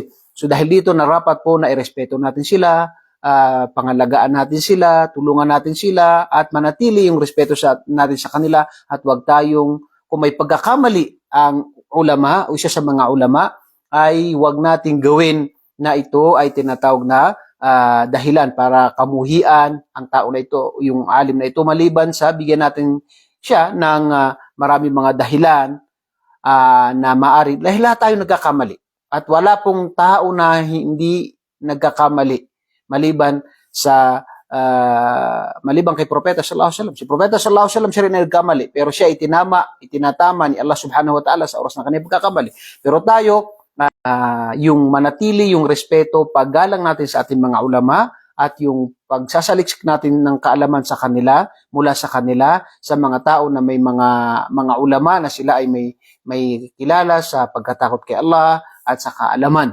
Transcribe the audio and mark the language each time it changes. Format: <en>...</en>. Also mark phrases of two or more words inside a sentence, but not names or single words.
<tl>So dahil dito narapat po na irespeto natin sila, pangalagaan natin sila, tulungan natin sila at manatili yung respeto natin sa kanila at huwag tayong, kung may pagkakamali ang ulama o isa sa mga ulama, ay huwag nating gawin na ito ay tinatawag na dahilan para kamuhian ang tao na ito, yung alim na ito, maliban sa bigyan natin siya ng maraming mga dahilan na maaari, dahil lahat tayo nagkakamali. At wala pong tao na hindi nagkakamali maliban kay Propeta</tl> <ar>صلى الله عليه وسلم.</ar> <tl>Si Propeta</tl> <ar>صلى الله عليه وسلم</ar> <tl>siya rin nagkamali, pero siya itinatama ni Allah</tl> <ar>سبحانه وتعالى</ar> <tl>sa oras ng kanyang pagkakamali. Pero tayo, yung manatili, yung respeto, paggalang natin sa ating mga ulama at yung pagsasaliksik natin ng kaalaman sa kanila, mula sa kanila, sa mga tao na may mga ulama na sila ay may kilala sa pagkatakot kay Allah at sa kaalaman.</tl>